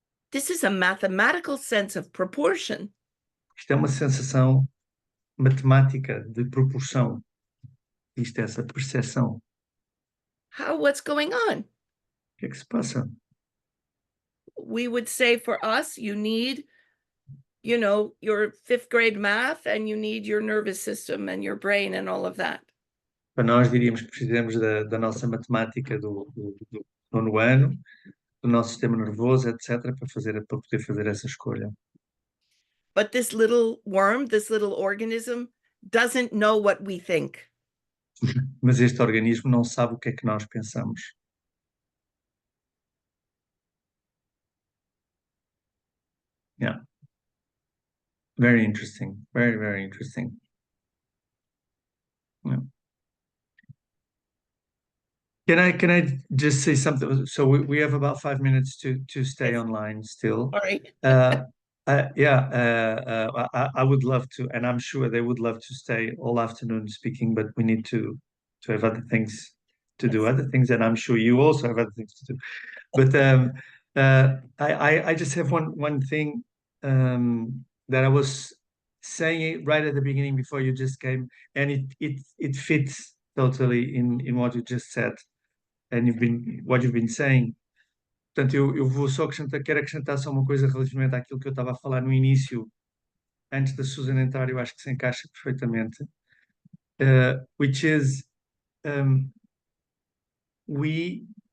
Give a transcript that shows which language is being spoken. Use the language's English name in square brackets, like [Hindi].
[English] This is a mathematical sense of proportion. [Portuguese] Isto é uma sensação matemática de proporção. Isto é essa percepção. [English] What's going on? [Portuguese] O que é que se passa? [English] We would say for us, you need, your fifth grade math and you need your nervous system and your brain and all of that. [Portuguese] Para nós diríamos que precisamos da nossa matemática do nono ano, do nosso sistema nervoso, etc., para poder fazer essa escolha. [English] But this little worm, this little organism, doesn't know what we think. [Portuguese] Mas este organismo não sabe o que é que nós pensamos. [English] Yeah. Very interesting. Very, very interesting. Yeah. Can I just say something? So we have about 5 minutes to stay online still. All right. I would love to, and I'm sure they would love to stay all afternoon speaking, but we need to have other things to do, other things, and I'm sure you also have other things to do. But I just have one thing that I was saying right at the beginning before you just came, and it fits totally in what you just said, and what you've been saying. [Portuguese] Portanto, eu vou só quero acrescentar só uma coisa relativamente àquilo que eu estava a falar no início, antes da Susan entrar, eu acho que se encaixa perfeitamente, [English] which is we